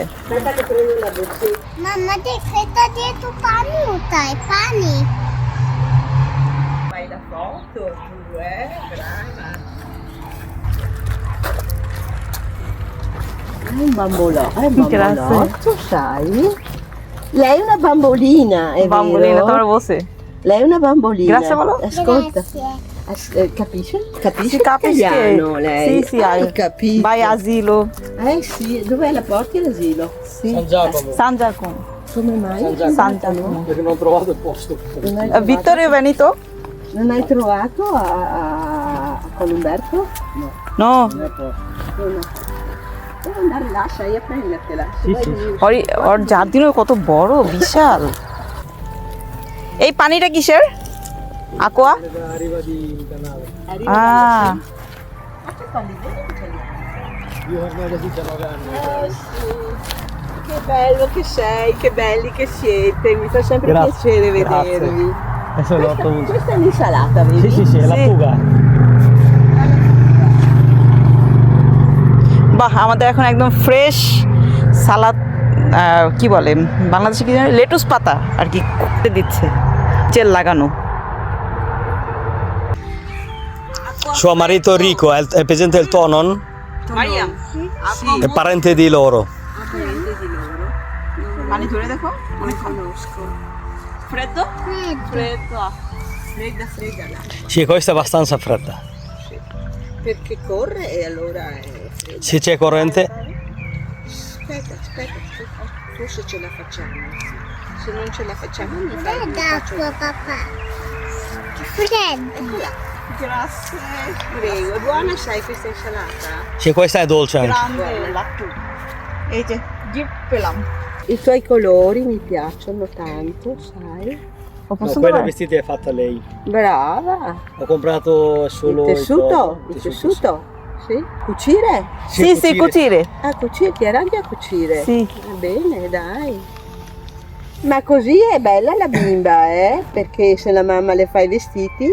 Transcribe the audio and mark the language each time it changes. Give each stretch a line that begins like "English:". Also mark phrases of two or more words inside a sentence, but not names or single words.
Italian: Mamma, ti aspetta dietro panuta e pani. Fai la foto tu, brava. È un bambolotto, sai? Lei è una bambolina, è Bambolina, vero?
Bangla: তোমার বসে
Italian: Lei è una bambolina. Grazie, Volo. Ascolta. Grazie. Capisce? Capisce Si capisce l'italiano lei? Sì, sì, hai capito. vai asilo. Sì, dov'è la porti l'asilo? Sì. San Giacomo. San Giacomo. Come mai? San Giacomo. Perché non ho trovato il posto. Non hai trovato- Vittorio Veneto? Non hai trovato con Umberto? No. Non è posto. No. Devo andare là, sai, a prendertela. Sì, sì.
Bangla: ওর জার্দিনও কত বড় বিশাল। এই পানিটা কিসের? আকোয়া?
Italian: Arriva di canale. Ah, Io ormai da 19 anni. Sì. Che bello che sei, che belli che siete, mi fa sempre Grazie, piacere grazie. vedervi. Adesso l'ho ottenuto. Questa è l'insalata, vedi? Sì, sì, sì, è la Sì. fuga.
Bangla: বাহ, আমাদের এখন একদম ফ্রেশ সালাদ কি বলে বাংলাদেশে কি জানি লেটুস পাতা আর কি করতে দিচ্ছে, তেল লাগানো।
Italian: Suo marito Rico è presente il Tonon? Mariam, È parente di loro.
Bangla: পানি ধরে দেখো, অনেক conosco.
Italian: Freddo? Freddo. Fredda là. Sì, questa è abbastanza fredda. Perché corre e allora è fredda. Se c'è corrente, Aspetta, forse ce la facciamo. Se non ce la facciamo mi faccio. D'acqua, papà. Che freddo. Grazie. Prego, è buona sai questa insalata? sì, questa è dolce anche.
Bangla: এই যে গিফট পেলাম।
Italian: I tuoi colori mi piacciono tanto, sai?
Bangla: ও
Italian: No,
Bangla: পছন্দ
Italian: quella
Bangla: করে?
Italian: vestita è fatta lei. Brava. Ho comprato solo Il tessuto? il Il tessuto? Sì. Cucire? Sì, sì, cucire. Ah, cucire, ti arrangi a cucire? Sì. Va bene, dai. Ma così è bella la bimba, Perché se la mamma le fa i vestiti?